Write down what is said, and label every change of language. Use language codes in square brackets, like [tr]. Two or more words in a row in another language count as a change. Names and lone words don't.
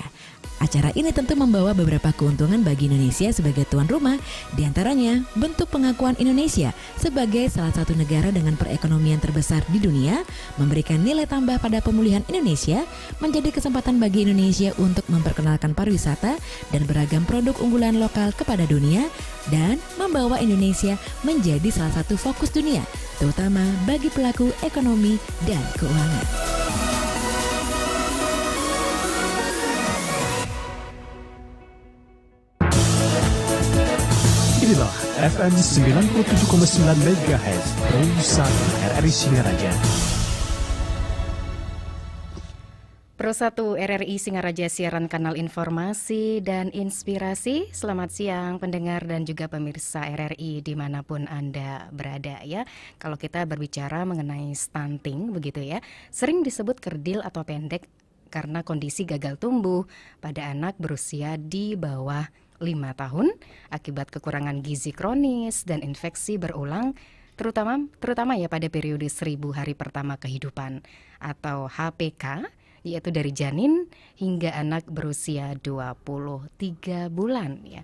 [id] Acara ini tentu membawa beberapa keuntungan bagi Indonesia sebagai tuan rumah, diantaranya bentuk pengakuan Indonesia sebagai salah satu negara dengan perekonomian terbesar di dunia, memberikan nilai tambah pada pemulihan Indonesia, menjadi kesempatan bagi Indonesia untuk memperkenalkan pariwisata dan beragam produk unggulan lokal kepada dunia, dan membawa Indonesia menjadi salah satu fokus dunia, terutama bagi pelaku ekonomi dan keuangan. Inilah FM 97,9 MHz Pro1 RRI Singaraja. Pro1 RRI Singaraja, siaran kanal informasi dan inspirasi. Selamat siang pendengar dan juga pemirsa RRI dimanapun Anda berada ya. Kalau kita berbicara mengenai stunting begitu ya, sering disebut kerdil atau pendek karena kondisi gagal tumbuh pada anak berusia di bawah 5 tahun akibat kekurangan gizi kronis dan infeksi berulang, terutama ya pada periode 1000 hari pertama kehidupan atau HPK, yaitu dari janin hingga anak berusia 23 bulan ya.